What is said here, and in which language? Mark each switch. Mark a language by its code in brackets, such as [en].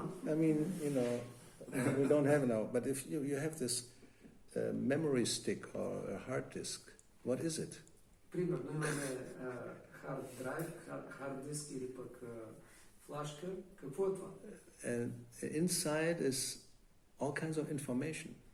[en] I mean, we don't have now, but if you have this memory stick or a hard disk, what is it? [bg] Примерно имаме hard drive, hard disk или пък флашка. Какво е това? [en] And inside is all kinds of information.